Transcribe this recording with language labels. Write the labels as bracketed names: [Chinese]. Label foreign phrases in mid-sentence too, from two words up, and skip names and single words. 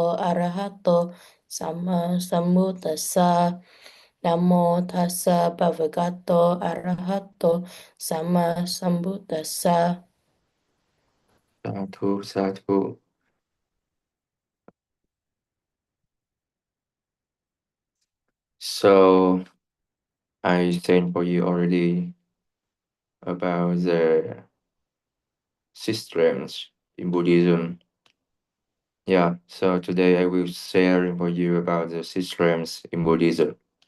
[Pali] arahato sama sambuddhassa. Namo tassa bhagavato arahato sama sambuddhassa. Sadhu, sadhu. [English] So I explained for you already about the systems in Buddhism. Yeah, so today I will share for you about the systems in Buddhism.